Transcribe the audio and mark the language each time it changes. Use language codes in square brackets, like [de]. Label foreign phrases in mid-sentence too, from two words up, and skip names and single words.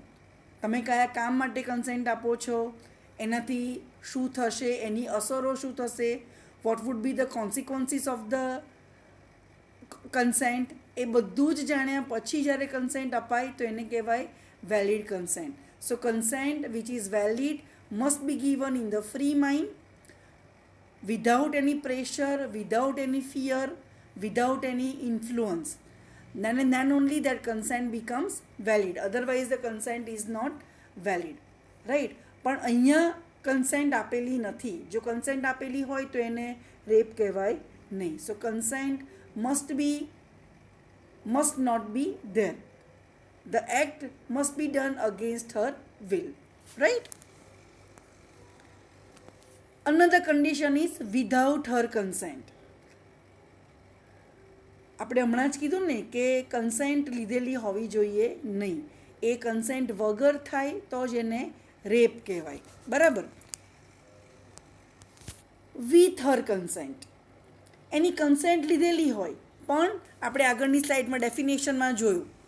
[gu] તમે કયા કામ માટે કન્સેન્ટ આપો છો, એનાથી શું થશે, એની અસરો શું થશે, [en] what would be the consequences of the consent, [gu] એ બધું જ જાણ્યા પછી જ્યારે કન્સેન્ટ અપાય તો એને કહેવાય [en] valid consent. So consent which is valid must be given in the free mind, without any pressure, without any fear, without any influence. Then and then only that consent becomes valid. Otherwise the consent is not valid. Right? [gu] પણ અહીંયા કન્સેન્ટ આપેલી નથી. જો કન્સેન્ટ આપેલી હોય તો એને રેપ કહેવાય નહીં. [en] So consent must not be there. The act must be done against her will. Right? Another condition is without her consent. [gu] આપણે હમણાં જ કીધું ને કે કન્સેન્ટ લીધેલી હોવી જોઈએ નહીં. એ કન્સેન્ટ વગર થાય તો જ એને રેપ કહેવાય. બરાબર. [en] With her consent, [gu] એની કન્સેન્ટ લીધેલી હોય પણ આપણે આગળની સ્લાઇડમાં ડેફિનેશનમાં જોયું.